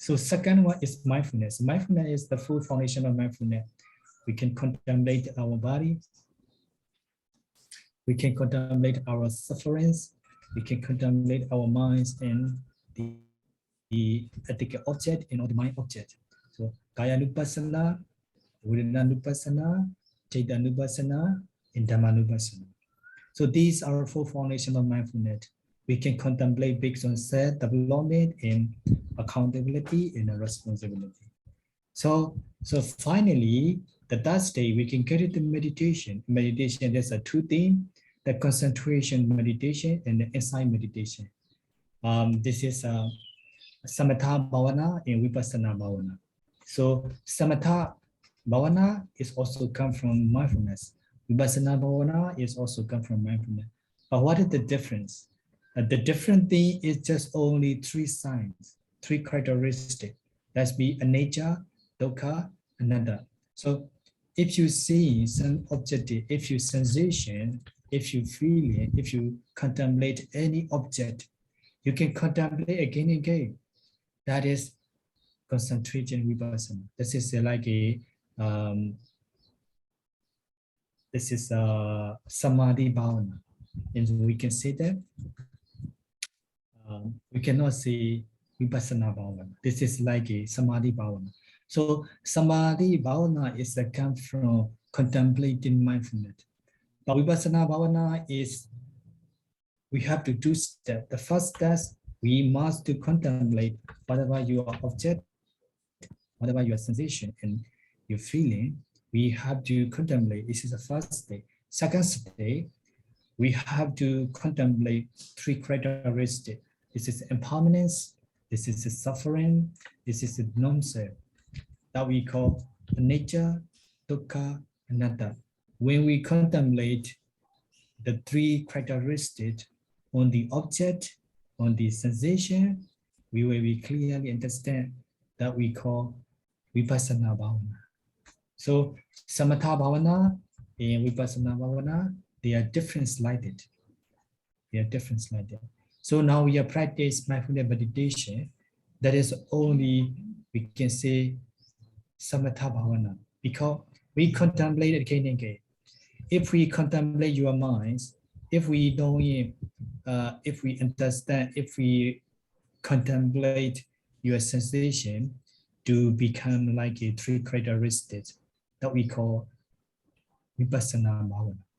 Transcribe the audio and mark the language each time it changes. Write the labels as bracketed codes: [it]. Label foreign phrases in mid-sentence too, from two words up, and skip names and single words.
[en] So second one is mindfulness. Mindfulness is the full foundation of mindfulness. We can contemplate our body. We can contemplate our sufferings. We can contemplate our minds and the ethical object and all the mind object. [pi] So Kaya Nupassana, Vedana Nupassana, Chitta Nupassana, and Dhamma Nupassana. [en] So these are four foundations of mindfulness. We can contemplate based on self-development and accountability and responsibility. So finally, the third stage, we can get into meditation. Meditation, there's a two things, the concentration meditation and the insight meditation. This is [pi] Samatha Bhavana and Vipassana Bhavana. [en] So [pi] Samatha Bhavana [en] is also come from mindfulness. [pi] Vipassana Bhavana [en] is also come from mindfulness. But what is the difference? The different thing is just only three signs, three characteristics. That's be a nature, [pi] dukkha, anatta. [en] So if you see some objective, if you sensation, if you feel it, if you contemplate any object, you can contemplate again and again. That is concentration vipassana. This is like a [pi] samadhi bhavana, [en] and we can say that we cannot say [pi] vipassana bhavana. [en] This is like a [pi] samadhi bhavana. [en] So [pi] samadhi bhavana [en] is a come from contemplating mindfulness. But [pi] vipassana bhavana [en] is we have to do step. The first step, we must to contemplate whatever your object, whatever your sensation and your feeling, we have to contemplate. This is the first stage. Second stage, we have to contemplate three characteristics. This is impermanence, this is the suffering, this is the non-self that we call the nature, [pi] dukkha, anatta. [en] When we contemplate the three characteristics on the object, on the sensation, we will be clearly understand that we call [pi] vipassana bhavana. So samatha bhavana and vipassana bhavana, [en] they are different slighted. They are different slighted. So now we are practice mindfulness meditation. That is only we can say [pi] samatha bhavana [en] because we contemplate again and again. If we contemplate your minds, if we know it, if we understand, if we contemplate your sensation to become like a three characteristics that we call [pi] vipassana bhavana.